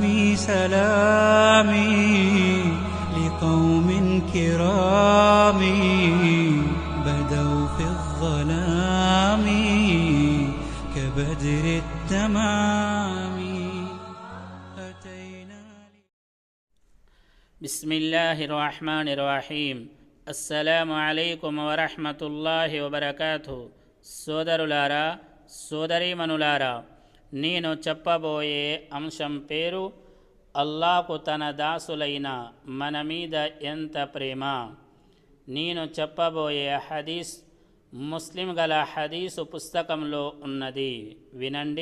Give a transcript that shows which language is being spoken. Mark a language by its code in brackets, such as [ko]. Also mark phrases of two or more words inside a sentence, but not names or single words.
[ar] سلامي لقوم كرام بدوا في الظلام كبدر التمام أتينا. بسم الله الرحمن الرحيم. السلام عليكم ورحمة الله وبركاته. [te] సోదరులారా, సోదరీమణులారా, నేను చెప్పబోయే అంశం పేరు అల్లాహకు తన దాసులైన మన మీద ఎంత ప్రేమ. నేను చెప్పబోయే హదీస్ ముస్లిం గల హదీసు పుస్తకంలో ఉన్నది, వినండి.